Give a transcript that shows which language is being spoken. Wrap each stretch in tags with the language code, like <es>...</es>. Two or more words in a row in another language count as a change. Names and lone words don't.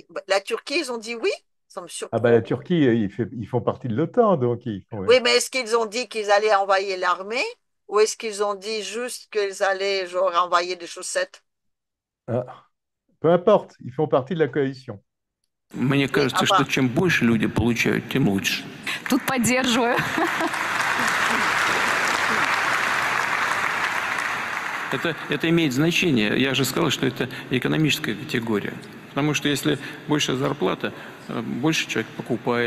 <fr>Bah, la Turquie, ils ont dit oui. Ça me Ah bah la surprend. Turquie, ils font partie de l'OTAN, donc ils font. Ouais. Oui, mais est-ce qu'ils ont dit qu'ils allaient envoyer l'armée ou est-ce qu'ils ont dit juste qu'ils allaient genre envoyer des chaussettes? Ah, peu importe, ils font partie de la coalition.</fr> <ru>Мне кажется, что чем больше люди получают, тем лучше. Тут поддерживаю. Это имеет значение. Я же сказал, что это экономическая категория. Потому что если большая зарплата, больше человек покупает.</ru>